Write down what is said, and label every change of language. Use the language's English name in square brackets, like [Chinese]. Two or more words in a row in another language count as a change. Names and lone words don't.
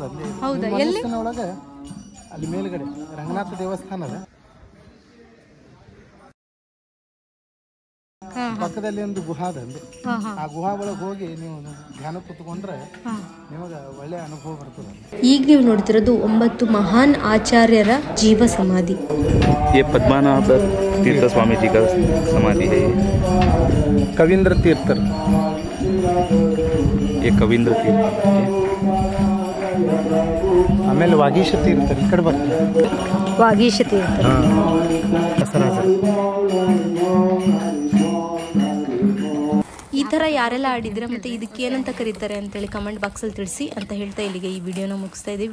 [Kannada] ಅಲ್ಲಿ ಮನಸ್ಸಿನೊಳಗೆ ಅಲ್ಲಿ ಮೇಲ್ಗಡೆ ರಂಗನಾಥ ದೇವಸ್ಥಾನ ಅದ, ಪಕ್ಕದಲ್ಲಿ ಒಂದು ಗುಹಾ ಅದ. ಅಂದ್ರೆ ಆ ಗುಹಾ ಒಳಗೆ ಹೋಗಿ ನೀವು ಧ್ಯಾನ ಕೂತ್ಕೊಂಡ್ರೆ ನಿಮಗೆ ಒಳ್ಳೆ ಅನುಭವ ಬರ್ತದೆ. ಈಗ ನೀವು ನೋಡ್ತಿರೋದು 9 ಮಹಾನ್ ಆಚಾರ್ಯರ ಜೀವ ಸಮಾಧಿ. [Hindi] ये पद्मनाभ तीर्थ स्वामी जी का समाधि है। [Kannada] ಕವೀಂದ್ರ ತೀರ್ಥರ್, [Hindi] ये कवींद्र तीर्थ. [Kannada] ಆಮೇಲೆ ವಾಗೀಶ ತೀರ್ಥರ್ ಈ ಕಡೆ ಬರ್ತಾರೆ. ವಾಗೀಶ ತೀರ್ಥ, ಈ ಥರ ಯಾರೆಲ್ಲ ಆಡಿದ್ರೆ ಮತ್ತು ಇದಕ್ಕೆ ಏನಂತ ಕರೀತಾರೆ ಅಂತೇಳಿ ಕಮೆಂಟ್ ಬಾಕ್ಸಲ್ಲಿ ತಿಳಿಸಿ ಅಂತ ಹೇಳ್ತಾ ಇಲ್ಲಿಗೆ ಈ ವಿಡಿಯೋನ ಮುಗಿಸ್ತಾ ಇದ್ದೀವಿ.